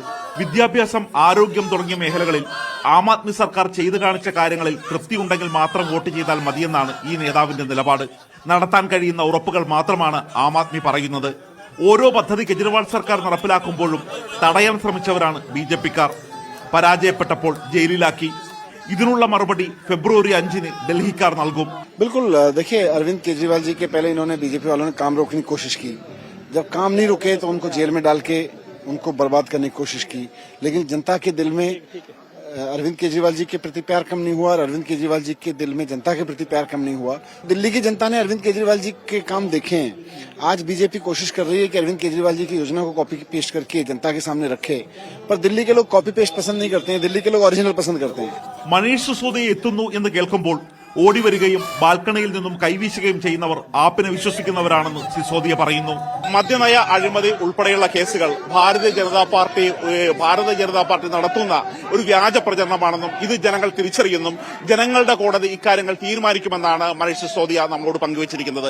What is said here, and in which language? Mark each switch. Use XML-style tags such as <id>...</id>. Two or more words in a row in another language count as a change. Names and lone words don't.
<ml>വിദ്യാഭ്യാസം, ആരോഗ്യം തുടങ്ങിയ മേഖലകളിൽ ആം ആദ്മി സർക്കാർ ചെയ്തു കാണിച്ച കാര്യങ്ങളിൽ തൃപ്തിയുണ്ടെങ്കിൽ മാത്രം വോട്ട് ചെയ്താൽ മതിയെന്നാണ് ഈ നേതാവിന്റെ നിലപാട്. നടത്താൻ കഴിയുന്ന ഉറപ്പുകൾ മാത്രമാണ് ആം ആദ്മി പറയുന്നത്. ഓരോ പദ്ധതി കെജ്രിവാൾ സർക്കാർ നടപ്പിലാക്കുമ്പോഴും തടയാൻ ശ്രമിച്ചവരാണ് ബി.ജെ.പിക്കാർ. പരാജയപ്പെട്ടപ്പോൾ ജയിലിലാക്കി. ഇതിനുള്ള മറുപടി ഫെബ്രുവരി 5-ന് ഡൽഹിക്കാർ നൽകും.</ml> <hi>बिल्कुल देखिए, अरविंद केजरीवाल जी के पहले इन्होंने बीजेपी वालों ने काम रोकने की कोशिश की. जब काम नहीं रुके तो उनको जेल में डाल के उनको बर्बाद करने की कोशिश की. लेकिन जनता के दिल में अरविंद केजरीवाल जी के प्रति प्यार कम नहीं हुआ और अरविंद केजरीवाल जी के दिल में जनता के प्रति प्यार कम नहीं हुआ. दिल्ली की जनता ने अरविंद केजरीवाल जी के काम देखे हैं. आज बीजेपी कोशिश कर रही है कि अरविंद केजरीवाल जी की योजना को</hi> <en>copy paste</en> <hi>करके जनता के सामने रखे. पर दिल्ली के लोग</hi> <en>copy paste</en> <hi>पसंद नहीं करते हैं. दिल्ली के लोग ओरिजिनल पसंद करते हैं.</hi> <ml>മനീഷ് സിസോദിയ എത്തുന്നു എന്ന് കേൾക്കുമ്പോൾ ഓടിവരികയും ബാൽക്കണിയിൽ നിന്നും കൈവീശുകയും ചെയ്യുന്നവർ ആപ്പിനെ വിശ്വസിക്കുന്നവരാണെന്ന് സിസോദിയ പറയുന്നു. മദ്യനയ അഴിമതി ഉൾപ്പെടെയുള്ള കേസുകൾ ഭാരതീയ ജനതാ പാർട്ടി നടത്തുന്ന ഒരു വ്യാജ പ്രചരണമാണെന്നും ഇത് ജനങ്ങൾ തിരിച്ചറിയുന്നും ജനങ്ങളുടെ കോടതി ഇക്കാര്യങ്ങൾ തീരുമാനിക്കുമെന്നാണ് മനീഷ് സിസോദിയ നമ്മളോട് പങ്കുവച്ചിരിക്കുന്നത്.</ml>